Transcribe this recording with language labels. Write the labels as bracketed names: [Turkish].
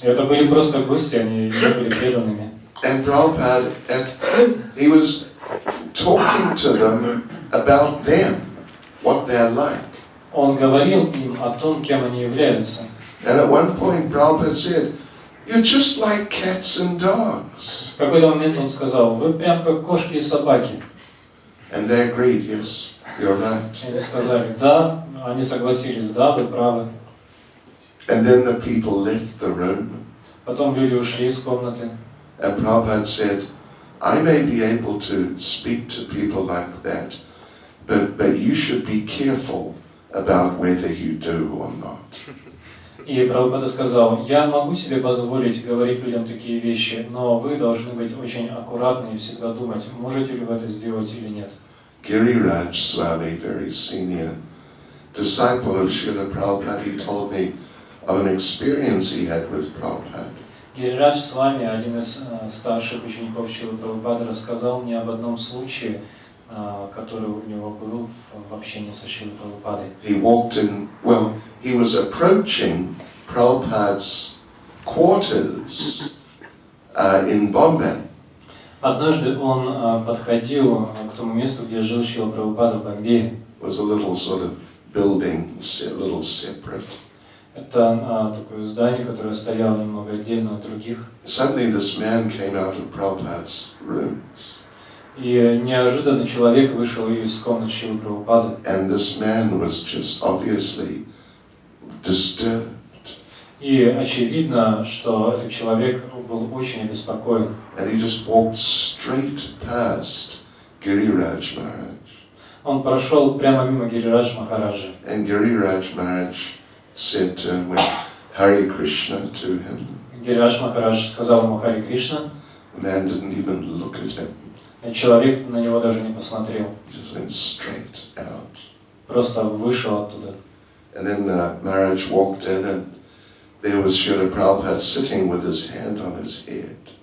[Russian] Это были просто гости, они не были преданными. [English] And Prabhupada, he was talking to them about them, what they're like. [Russian] Он говорил им о том, кем они являются. [English] And at one point, Prabhupada said, "You're just like cats and dogs." [Russian] В какой-то момент он сказал: вы прям как кошки и собаки. [English] And they agreed, yes, you're right. [Russian] Они сказали: да, они согласились: да, вы правы. [English] And then the people left the room. [Russian] Потом люди ушли из комнаты. [English] And Prabhupada said, I may be able to speak to people like that, but you should be careful about whether you do or not. [Russian] И Прабхупада сказал: я могу себе позволить говорить людям такие вещи, но вы должны быть очень аккуратны и всегда думать, можете ли вы это сделать или нет. [English] Giriraj Swami, very senior disciple of Srila Prabhupada, he told me of an experience he had with Prabhupada. [Russian] Гирирадж Свами, один из старших учеников Шрилы Прабхупады, рассказал мне об одном случае, который у него был в общении со Шрилой Прабхупадой. [English] He walked in, he was approaching Prabhupada's quarters in Bombay. [Russian] Однажды он подходил к тому месту, где жил Шрила Прабхупада в Бомбее. [English] It was a little sort of building, a little separate. [Russian] Это такое здание, которое стояло немного отдельно от других. [English] Suddenly this man came out of Prabhupada's rooms. [Russian] И неожиданно человек вышел из комнаты Шрилы Прабхупады. [English] And this man was just obviously disturbed. [Russian] И очевидно, что этот человек был очень обеспокоен. [English] And he just walked straight past Giriraj Maharaj. [Russian] Он прошел прямо мимо Гирирадж Махараджа. [English] And Giriraj Maharaj said to him, Hare Krishna to him. [Russian] Гирирадж Махарадж сказал ему Харе Кришна. [English] The man didn't even look at him. [Russian] Человек на него даже не посмотрел. [English] He just went straight out. [Russian] Просто вышел оттуда. [English] And then Maharaj walked in, and there was Srila Prabhupada sitting with his hand on his head.